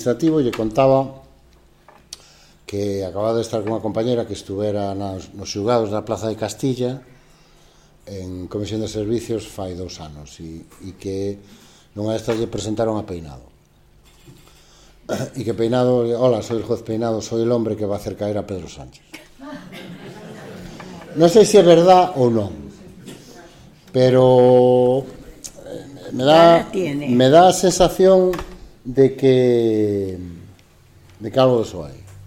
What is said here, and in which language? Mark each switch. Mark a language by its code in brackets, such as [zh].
[gl] administrativo lle contaba que acababa de estar con unha compañeira que estuvera nos xulgados da Plaza de Castilla en Comisión de Servicios fai 2 anos e que nunha destas lle presentaron a Peinado. [es] E que Peinado, hola, soy el juez Peinado, soy el hombre que va a hacer caer a Pedro Sánchez. [gl] Non sei se é verdad ou non, pero me dá a sensación de que algo de eso hai.